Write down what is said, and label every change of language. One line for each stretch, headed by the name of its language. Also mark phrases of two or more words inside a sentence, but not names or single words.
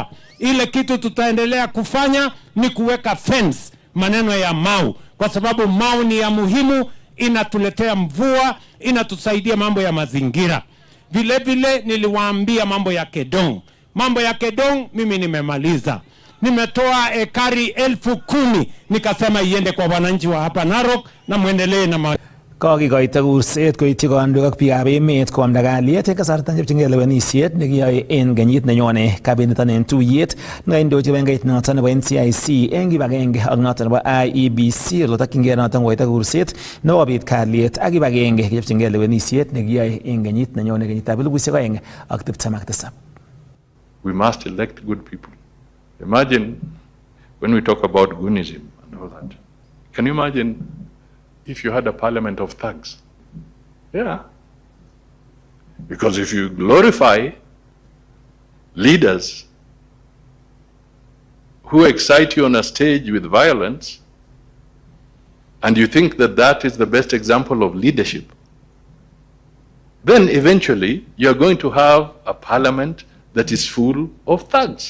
Swahili: Ile kitu tutaendelea kufanya ni kuweka fence maneno ya Mau, kwa sababu Mau ni ya muhimu, inatuletea mvua, inatusaidia mambo ya mazingira. Vile vile niliwaambia mambo ya Kedong. Mambo ya Kedong mimi nimemaliza. Nimetoa ekari 10,000 nikasema iende kwa wananchi wa hapa Narok na muendelee na
Kalenjin: Kokikoito kurset koityi kandoik ak biikab emet koamda kalyet eng kasarta nechopchingei lewenisiet nekiyoe en kenyit nenyone. Kabinetonen tuyet nekaindochi kibagengeit noton nebo NCIC eng kibagenge ak noton nebo IEBC oletokyingei noton koito kurset nebo kobit kalyet ak kibagenge kichopchingei lewenisiet nekiyoe en kenyit nenyone kenyitab 2027.
English: We must elect good people. Imagine when we talk about Gunism and all that. Can you imagine if you had a parliament of thugs? Yeah. Because if you glorify leaders who excite you on a stage with violence, and you think that that is the best example of leadership, then eventually you're going to have a parliament that is full of thugs.